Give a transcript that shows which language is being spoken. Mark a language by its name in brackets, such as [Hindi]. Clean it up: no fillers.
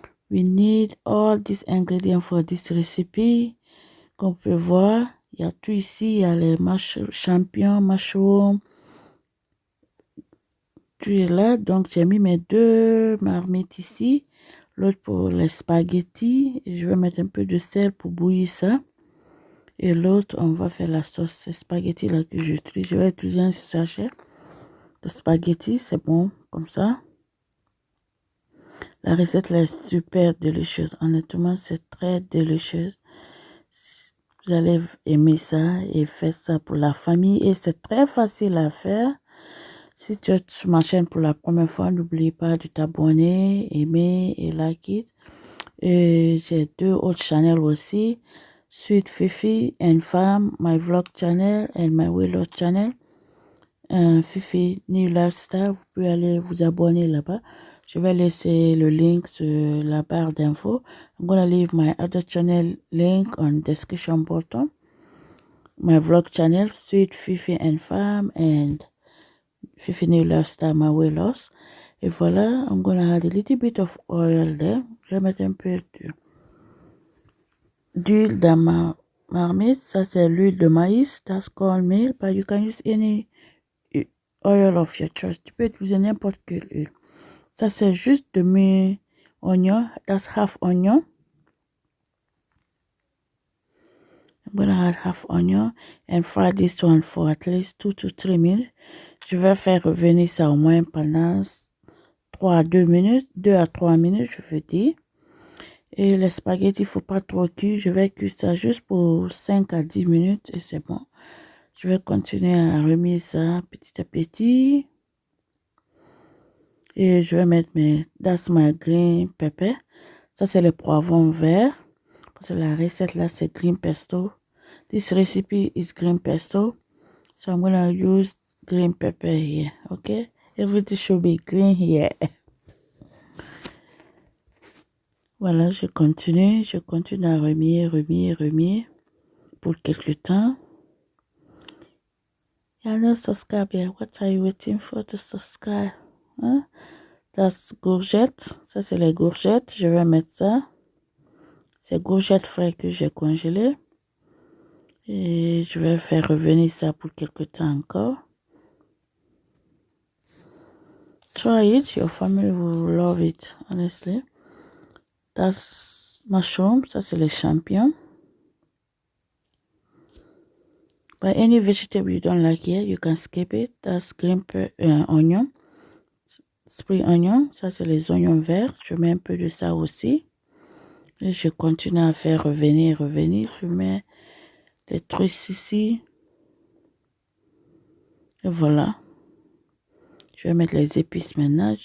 [English] We need all these ingredients for this recipe. [French] Comme on peut voir, il y a tout ici. Il y a les champignons, mushrooms. Tout est là. Donc, j'ai mis mes 2 marmites ici. L'autre pour les spaghettis. Je vais mettre un peu de sel pour bouillir ça. Et l'autre, on va faire la sauce. Ces spaghettis là que j'utilise. Je vais utiliser un sachet de spaghettis. C'est bon comme ça. La recette là est super délicieuse. Honnêtement, c'est très délicieuse. Vous allez aimer ça et faire ça pour la famille. Et c'est très facile à faire. Si tu es sur ma chaîne pour la première fois, n'oublie pas de t'abonner, aimer et [English] like it. [French] J'ai 2 autres channels aussi. [English] Sweet Fifi and Fam, my vlog channel and my Willow channel. [French] Fifi New Lifestyle, vous pouvez aller vous abonner là-bas. Je vais laisser le link sur la barre d'infos. [English] I'm gonna leave my other channel link on description bottom. My vlog channel, Sweet Fifi and Fam and Fifi New Lifestyle, my weight loss. [French] Et voilà, [English] I'm gonna add a little bit of oil there. [French] Je vais mettre un peu d'huile dans ma marmite. Ça, c'est l'huile de maïs. [English] That's cornmeal, but you can use any oil of your choice. [French] Tu peux utiliser n'importe quelle huile. Ça, c'est juste demi oignon. [English] That's half onion. I'm gonna add half onion and fry this one for at least 2 to 3 minutes. [French] Je vais faire revenir ça au moins pendant 2 à 3 minutes, je veux dire. Et les spaghettis, il ne faut pas trop cuire. Je vais cuire ça juste pour 5 à 10 minutes et c'est bon. Je vais continuer à remettre ça petit à petit. Et je vais mettre [English] that's my green pepper. [French] Ça, c'est le poivron vert. Parce que la recette là, c'est green pesto. [English] This recipe is green pesto. So I'm going to use green pepper here. Okay? Everything should be green here. [French] Voilà, je continue à remuer pour quelques temps. [English] You're not subscribed yet. What are you waiting for to subscribe? [French] Hein? Das courgette. Ça, c'est les courgettes. Je vais mettre ça. C'est courgettes frais que j'ai congelées. Et je vais faire revenir ça pour quelques temps encore. [English] Try it. Your family will love it, honestly. That's mushroom. [French] Ça, c'est les champignons. [English] But any vegetable you don't like here, you can skip it. That's green onion. Spring onion. [French] Ça, c'est les oignons verts. Je mets un peu de ça aussi. Et je continue à faire revenir. Je mets des trucs ici. Et voilà. Je vais mettre les épices maintenant.